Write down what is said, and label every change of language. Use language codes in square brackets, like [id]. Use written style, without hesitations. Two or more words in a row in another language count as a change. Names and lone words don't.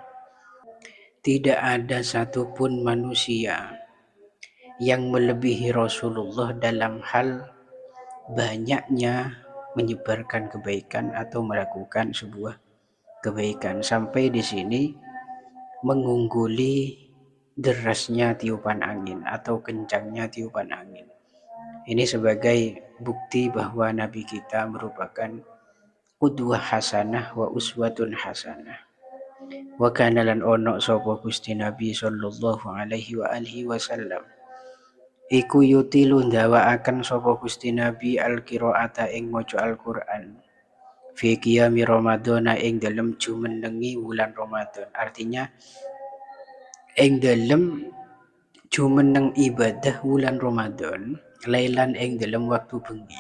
[id] Tidak ada satupun manusia yang melebihi Rasulullah dalam hal banyaknya menyebarkan kebaikan atau melakukan sebuah kebaikan. Sampai di sini mengungguli derasnya tiupan angin atau kencangnya tiupan angin. Ini sebagai bukti bahwa Nabi kita merupakan [ar] قدوة حسنة وأسوة حسنة. وكان [jv] lan ono sapa Gusti Nabi [ar] صلى الله عليه وعلى آله وسلم [jv] iku yutilu ndawaaken sapa Gusti Nabi al-qiraata ing maca Al-Qur'an [ar] في قيام رمضان [jv] ing dalem jumenengi wulan Ramadan. Artinya ing dalem jumeneng ibadah wulan Ramadan lailan ing dalem waktu bengi.